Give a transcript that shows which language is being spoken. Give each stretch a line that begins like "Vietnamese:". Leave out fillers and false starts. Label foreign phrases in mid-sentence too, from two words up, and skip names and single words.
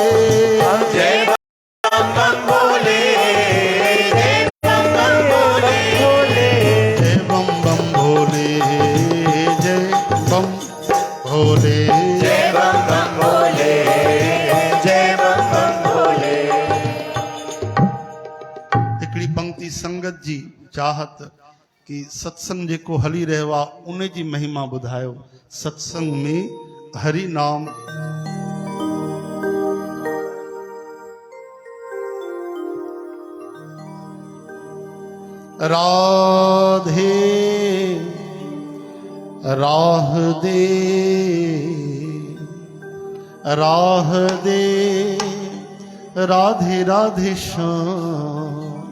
Hindi: जय बम बम भोले, जय बम बम भोले, जय बम बम भोले, जय बम भोले। जय बम बम भोले, जय बम बम भोले।
Sindhi: हिकिड़ी पंक्ति संगत जी चाहत कि सत्संग जेको हली रहियो आहे उन जी महिमा ॿुधायो।
Hindi: सत्संग में हरि नाम राधे राह दे, राह दे, राधे राधे श्याम।